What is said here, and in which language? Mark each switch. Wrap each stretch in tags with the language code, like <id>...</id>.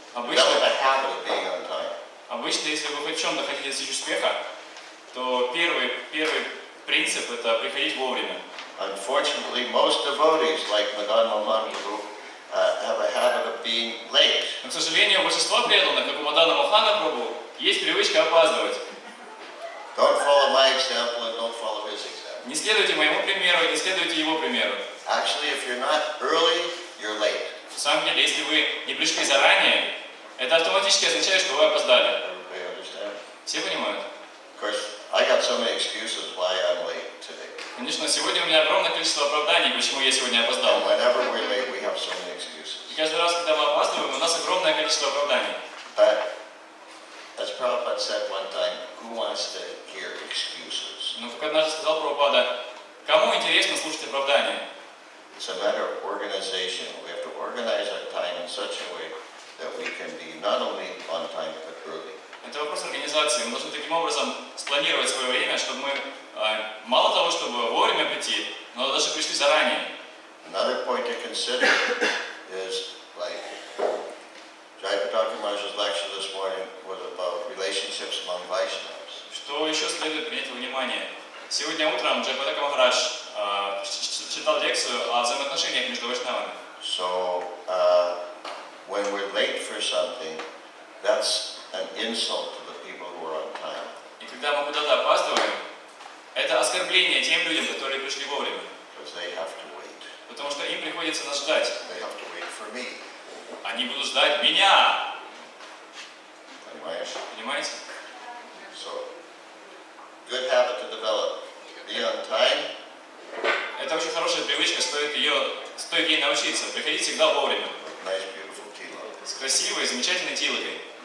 <en>Develop a habit of being on time.</en> <ru>Обычно, если вы хоть в чем-то хотите достичь успеха, то первый принцип – это приходить вовремя.</ru> <en>Unfortunately, most devotees, like Madan Mohan Prabhu, have a habit of being late.</en> <ru>Но, к сожалению, у большинства преданных, как у Мадана Мохана Прабху, есть привычка опаздывать.</ru> <en>Don't follow my example and don't follow his example.</en> <ru>Не следуйте моему примеру, не следуйте его примеру.</ru> <en>Actually, if you're not early, you're late.</en> <ru>На самом деле, если вы не пришли заранее, это автоматически означает, что вы опоздали.</ru> <en>Everybody understand?</en> <ru>Все понимают?</ru> <en>Of course, I got so many excuses why I'm late today.</en> <ru>Конечно, сегодня у меня огромное количество оправданий, почему я сегодня опоздал.</ru> <en>And whenever we're late, we have so many excuses.</en> <ru>И каждый раз, когда мы опаздываем, у нас огромное количество оправданий.</ru> <en>But as Prabhupada said one time, who wants to hear excuses?</en> <ru>Но как однажды сказал Прабхупада, кому интересно слушать оправдания?</ru> <en>It's a matter of organization. We have to organize our time in such a way that we can be not only on time but early.</en> <ru>Это вопрос организации. Мы должны таким образом спланировать свое время, чтобы мы мало того, чтобы вовремя прийти, но даже пришли заранее.</ru> <en>Another point to consider is like Jayapataka Maharaj's lecture this morning was about relationships among Vaishnavas.</en> <ru>Что еще следует принять во внимание? Сегодня утром Джайапатака Махарадж читал лекцию о взаимоотношениях между вайшнавами.</ru> <en>So when we're late for something, that's an insult to the people who are on time.</en> <ru>И когда мы куда-то опаздываем, это оскорбление тем людям, которые пришли вовремя.</ru> <en>Because they have to wait.</en> <ru>Потому что им приходится нас ждать.</ru> <en>They have to wait for me.</en> <ru>Они будут ждать меня. Понимаешь? Понимаете?</ru> <en>So, good habit to develop. Be on time.</en> <ru>Это очень хорошая привычка, стоит ей научиться. Приходить всегда вовремя.</ru> <en>With nice, beautiful tilak.</en> <ru>С красивой, замечательной тилокой.</ru>